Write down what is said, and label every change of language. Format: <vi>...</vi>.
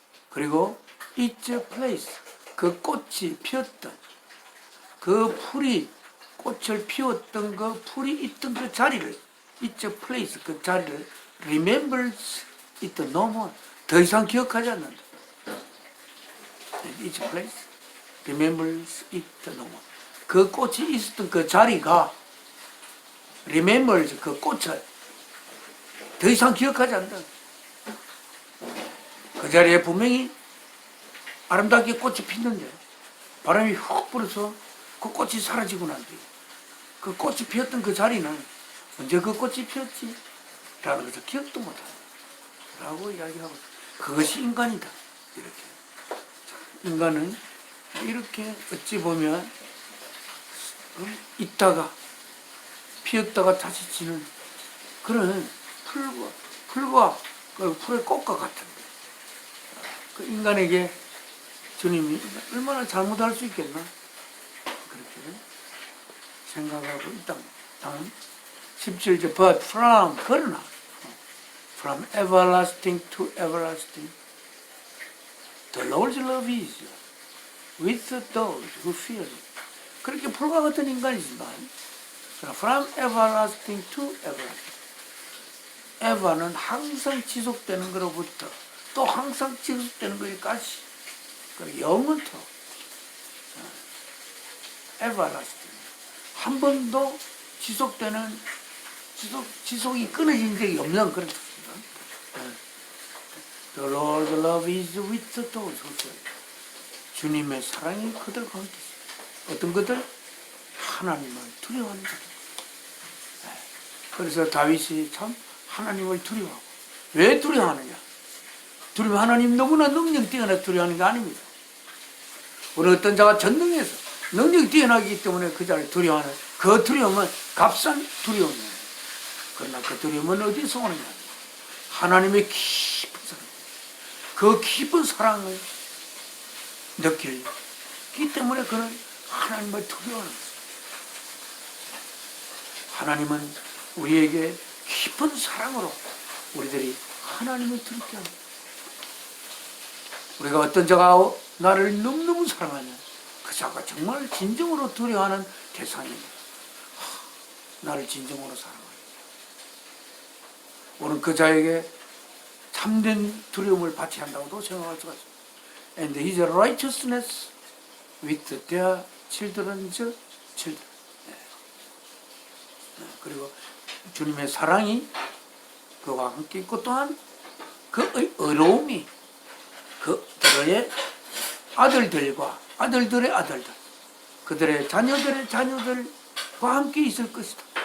<ko>그리고</ko> <en>its place,</en> <ko>그 꽃이 피었던 그 풀이, 꽃을 피웠던 그 풀이 있던 그 자리를, its place, 그 자리를</ko> <en>remembers it no more,</en> <ko>더 이상 기억하지 않는다.</ko> <en>its place remembers it no more.</en> <ko>그 꽃이 있었던 그 자리가</ko> <en>remembers,</en> <ko>그 꽃을 더 이상 기억하지 않는다. 그 자리에 분명히 아름답게 꽃이 피는데 바람이 훅 불어서 그 꽃이 사라지고 난 뒤에 그 꽃이 피었던 그 자리는 언제 그 꽃이 피었지? 라는 것을 기억도 못한다 라고 이야기하고, 그것이 인간이다. 이렇게 인간은 이렇게 어찌 보면 있다가 피었다가 다시 지는 그런 풀과 그 풀의 꽃과 같은 그 인간에게 주님이 얼마나 잘못할 수 있겠나 그렇게 생각하고 있다. 다음 17절</ko> <en>but from,</en> <ko>그러나</ko> <en>from everlasting to everlasting the Lord's love is with those who fear him.</en> <ko>그렇게 풀과 같은 인간이지만</ko> <en>from everlasting to everlasting,</en> <ko>ever는 항상 지속되는 것로부터 또 항상 지속되는 것까지, 그리고 영원토록 everlasting, 한 번도 지속되는 지속이 끊어진 적이 없는 그런 뜻입니다.</ko> <en>The Lord's love is with those who fear him.</en> <ko>주님의 사랑이 그들과 함께 있습니다. 어떤 것들? 하나님을 두려워하는 것들. 그래서 다윗이 참 하나님을 두려워하고, 왜 두려워하느냐? 하나님 너무나 능력 뛰어나 두려워하는 게 아닙니다. 우리 어떤 자가 전능해서 능력이 뛰어나기 때문에 그 자를 두려워하는 그 두려움은 값싼 두려움이에요. 그러나 그 두려움은 어디서 오느냐? 하나님의 깊은 사랑, 그 깊은 사랑을 느끼기 때문에 그는 하나님을 두려워하는 것입니다. 하나님은 우리에게 깊은 사랑으로 우리들이 하나님을 두렵게 합니다. 우리가 어떤 자가 나를 너무너무 사랑하면 그 자가 정말 진정으로 두려워하는 대상입니다. 나를 진정으로 사랑하는, 우리는 그 자에게 참된 두려움을 받지 한다고도 생각할 수가 있습니다.</ko> <en>And his righteousness with their children's children.</en> <ko>그리고 주님의 사랑이 그와 함께 있고, 또한 그 의로움이 그들의 아들들과 아들들의 아들들, 그들의 자녀들의 자녀들과 함께 있을 것이다.</ko>